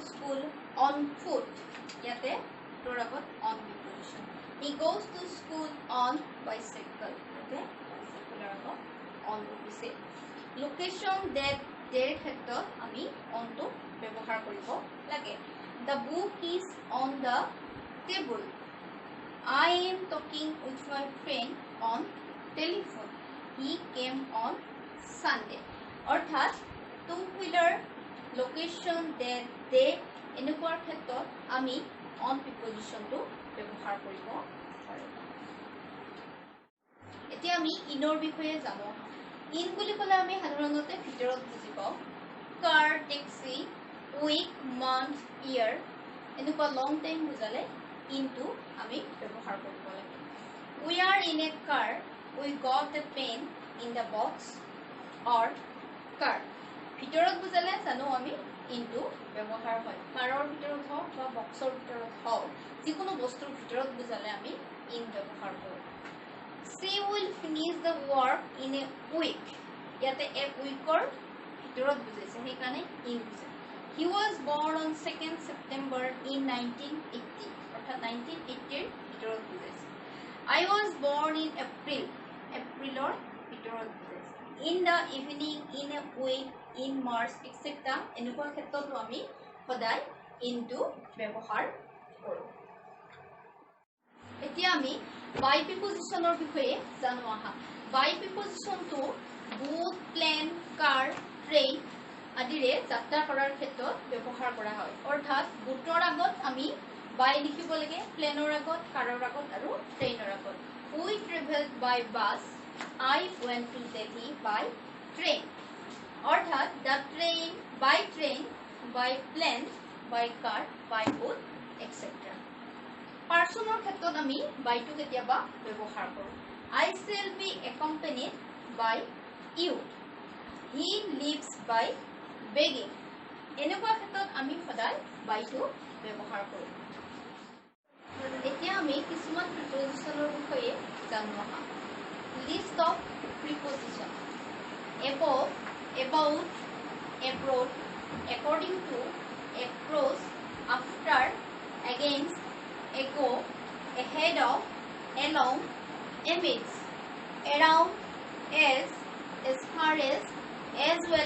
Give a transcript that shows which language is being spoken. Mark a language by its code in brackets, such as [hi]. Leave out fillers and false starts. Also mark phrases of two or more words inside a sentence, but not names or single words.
[en] school on foot [as] ইয়াতে তোৰ আগত [en] on preposition he goes to school on bicycle [as] ইয়াতে বাইচাইকেলৰ আগত অন বহিছে [en] location date [as] ডেৰ ক্ষেত্ৰত আমি অনটো ব্যৱহাৰ কৰিব লাগে [en] the book is on the table I am talking with my friend on telephone. He came on Sunday. অৰ্থাৎ two-wheeler, location, date [as] এনেকুৱা ক্ষেত্ৰত আমি [en] on prepositionটো [as] ব্যৱহাৰ কৰিব পাৰোঁ। এতিয়া আমি ইনৰ বিষয়ে জানো। ইন বুলি ক'লে আমি সাধাৰণতে ভিতৰত বুজি পাওঁ। [en] car, taxi, week, month, year [as] এনেকুৱা [en] long time [as] বুজালে ইনটো আমি ব্যৱহাৰ কৰিব লাগে। [en] We are in a car. We got a pen in the box or car. [as] ভিতৰত বুজালে জানো আমি ইনটো ব্যৱহাৰ হয়। কাৰৰ ভিতৰত হওক বা বক্সৰ ভিতৰত হওক যিকোনো বস্তুৰ ভিতৰত বুজালে আমি ইন ব্যৱহাৰ কৰোঁ। [en] She will finish the work in a week. [as] ইয়াতে [en] a weekৰ [as] ভিতৰত বুজাইছে সেইকাৰণে ইন বুজাইছে। [en] He was born on 2nd September in 1980. [as] অৰ্থাৎ 1980 ভিতৰত বুজাইছে। [en] I was born in April. [as] এপ্ৰিলৰ ভিতৰত বুজাইছে। [en] In the evening, in a week, in March, etc. [as] এনেকুৱা ক্ষেত্ৰতো আমি সদায় ইনটো ব্যৱহাৰ কৰোঁ। এতিয়া আমি [en] by preposition [as] বিষয়ে জানো আহা। [en] by preposition boat, plane, car, train [as] আদিৰে যাত্ৰা কৰাৰ ক্ষেত্ৰত ব্যৱহাৰ কৰা হয়। অৰ্থাৎ বুটৰ আগত আমি বাই লিখিব লাগে, প্লেনৰ আগত, কাৰৰ আগত আৰু ট্ৰেইনৰ আগত। [en] We traveled by bus. I went to Delhi by train. [as] অৰ্থাৎ [en] the train, by train, by plane, by car, by boat, etc. [as] পাৰ্চনৰ ক্ষেত্ৰত আমি বাইটো কেতিয়াবা ব্যৱহাৰ কৰোঁ। [en] I shall be accompanied by you. He lives by begging. [as] এনেকুৱা ক্ষেত্ৰত আমি সদায় বাইটো ব্যৱহাৰ কৰোঁ। এতিয়া আমি কিছুমান প্ৰিপজিচনৰ বিষয়ে জানো আহা। [en] list of preposition: above, about, abroad, according to, across, after, against, ago, ahead of, along, amidst, around, as far as well